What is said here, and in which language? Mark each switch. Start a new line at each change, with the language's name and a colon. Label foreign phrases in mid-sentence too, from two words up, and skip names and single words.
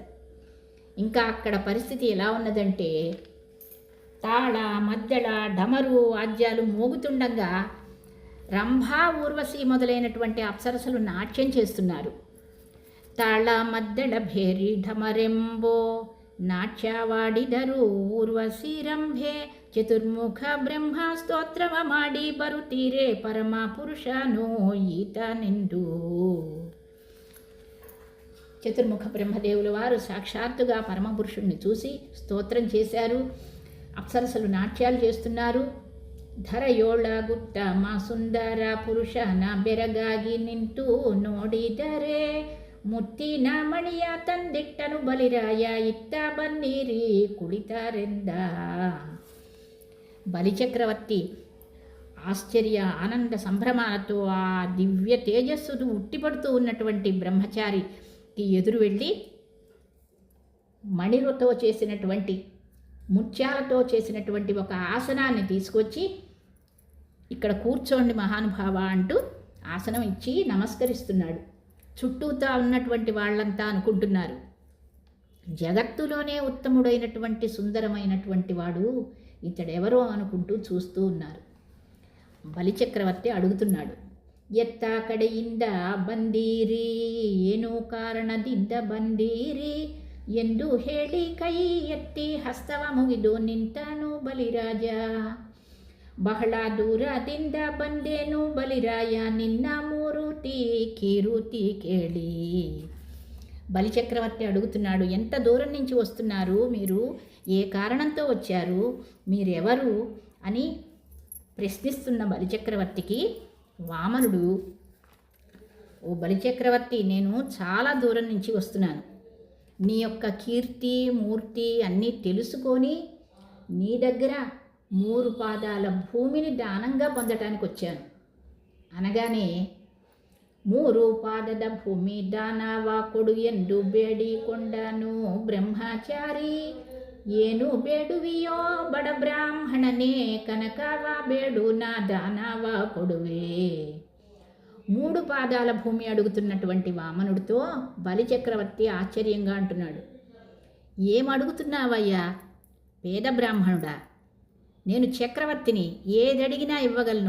Telugu: ఇంకా అక్కడ పరిస్థితి ఎలా ఉన్నదంటే తాళ మద్దెళ డమరు వాద్యాలు మోగుతుండగా రంభా ఊర్వశి మొదలైనటువంటి అప్సరసలు నాట్యం చేస్తున్నారు.
Kannada: ತಾಳ ಮದ್ದಳೆ ಭೇರಿ ಢಮರೆಂಬೋ ನಾಟ್ಯವಾಡಿದರು ಊರ್ವಶಿ ರಂಭೆ ಚತುರ್ಮುಖ ಬ್ರಹ್ಮ ಸ್ತೋತ್ರವ ಮಾಡಿ ಬರುತ್ತೀರೆ ಪರಮ ಪುರುಷನೋ ఈతನೆಂದು.
Telugu: చతుర్ముఖ బ్రహ్మదేవుల వారు సాక్షాత్తుగా పరమపురుషుణ్ణి చూసి స్తోత్రం చేశారు. అప్సరసలు నాట్యాలు చేస్తున్నారు.
Kannada: ಧರಯೋಳ ಗುಟ್ಟ ಮಾ ಸುಂದರ ಪುರುಷನ ಬೆರಗಾಗಿ ನಿಂತು ನೋಡಿದರೆ ಮುತ್ತಿನ ಮಣಿಯ ತಂದಿಟ್ಟನು ಬಲಿರಾಯ ಇತ್ತ ಬನ್ನೀರಿ ಕುಳಿತಾರೆಂದ.
Telugu: బలిచక్రవర్తి ఆశ్చర్య ఆనంద సంభ్రమాలతో ఆ దివ్య తేజస్సును ఉట్టిపడుతూ ఉన్నటువంటి బ్రహ్మచారికి ఎదురు వెళ్ళి మణితో చేసినటువంటి ముత్యాలతో చేసినటువంటి ఒక ఆసనాన్ని తీసుకొచ్చి ఇక్కడ కూర్చోండి మహానుభావ అంటూ ఆసనం ఇచ్చి నమస్కరిస్తున్నాడు. చుట్టూతా ఉన్నటువంటి వాళ్ళంతా అనుకుంటున్నారు జగత్తులోనే ఉత్తముడైనటువంటి సుందరమైనటువంటి వాడు ఇతడెవరో అనుకుంటూ చూస్తూ ఉన్నారు. బలిచక్రవర్తి అడుగుతున్నాడు,
Kannada: ಎತ್ತ ಕಡೆಯಿಂದ ಬಂದೀರಿ, ಏನು ಕಾರಣದಿಂದ ಬಂದೀರಿ ಎಂದು ಹೇಳಿ ಕೈ ಎತ್ತಿ ಹಸ್ತವ ಮುಗಿದು ನಿಂತನು ಬಲಿರಾಜ. ಬಹಳ ದೂರದಿಂದ ಬಂದೇನು ಬಲಿರಾಯ, ನಿನ್ನ ಮೂರುತಿ ಕೀರುತಿ ಕೇಳಿ.
Telugu: బలిచక్రవర్తి అడుగుతున్నాడు, ఎంత దూరం నుంచి వస్తున్నారు మీరు, ఏ కారణంతో వచ్చారు, మీరెవరు అని ప్రశ్నిస్తున్న బలిచక్రవర్తికి వామనుడు, ఓ బలిచక్రవర్తి, నేను చాలా దూరం నుంచి వస్తున్నాను. నీ యొక్క కీర్తి మూర్తి అన్నీ తెలుసుకొని నీ దగ్గర 3 పాదాల భూమిని దానంగా పొందటానికి వచ్చాను.
Kannada: అనగానే 3 ಪಾದದ ಭೂಮಿ ದಾನವ ಕೊಡು ಎಂದು ಬೇಡಿಕೊಂಡನು ಬ್ರಹ್ಮಚಾರಿ. ಏನು ಬೇಡುವಿಯೋ ಬಡ ಬ್ರಾಹ್ಮಣನೇ, ಕನಕವ ಬೇಡು ನಾ ದಾನವ ಕೊಡುವೆ.
Telugu: 3 పాదాల భూమి అడుగుతున్నటువంటి వామనుడితో బలిచక్రవర్తి ఆశ్చర్యంగా అంటున్నాడు, ఏమడుగుతున్నావయ్యా పేద బ్రాహ్మణుడా, నేను చక్రవర్తిని, ఏదడిగినా ఇవ్వగలను.